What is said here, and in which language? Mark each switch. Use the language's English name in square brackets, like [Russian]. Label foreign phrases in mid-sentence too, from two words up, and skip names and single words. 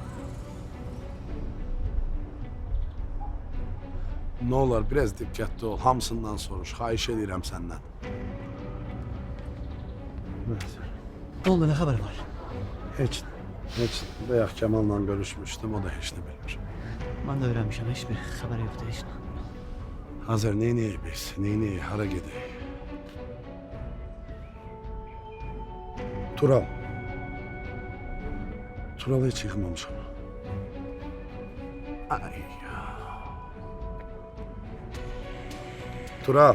[Azerbaijani] Nə olar, biraz diqqətli ol. Hamısından soruş. Xahiş edirəm səndən. [Turkish] Ne oldu, ne haber var? [Azerbaijani] Heç. Bayaq Kəmalla görüşmüşdüm, o da heç nə bilmir. [Turkish] Ben de öğrenmişim, hiçbir haber yoktu, hiç. [Azerbaijani] Azər, neynəyik biz? Neynəyik? Hara gedək? Tural. Turalı heç yıxmamışam. Ay ya. Tural.